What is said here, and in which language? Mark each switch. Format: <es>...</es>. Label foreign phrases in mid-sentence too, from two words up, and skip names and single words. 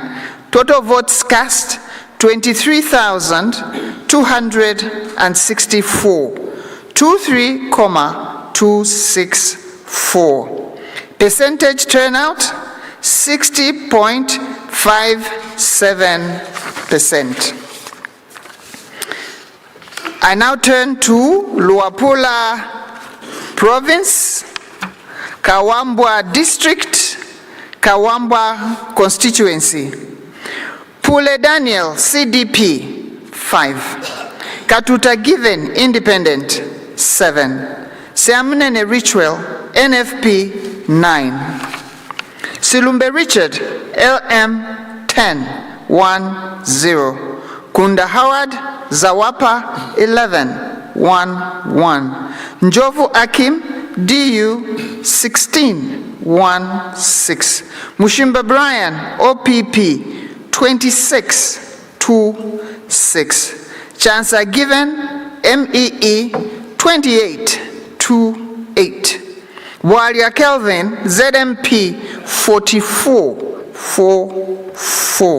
<en>Total votes cast 23,264, 23,264. Percentage turnout 60.57%. I now turn to Luapula Province, Kawambwa District, Kawambwa Constituency. Pule Daniel, CDP, 5. Katuta Given, Independent, 7. Seamnene Ritual, NFP, 9. Silumbe Richard, LM, 10, 1, 0. Kunda Howard, Zawapa, 11, 1, 1. Njovu Akim, DU, 16, 1, 6. Mushimba Brian, OPP, 26, 2, 6. Chancer Given, MEE, 28, 2, 8. Walia Kelvin, ZMP, 44, 4, 4.</en>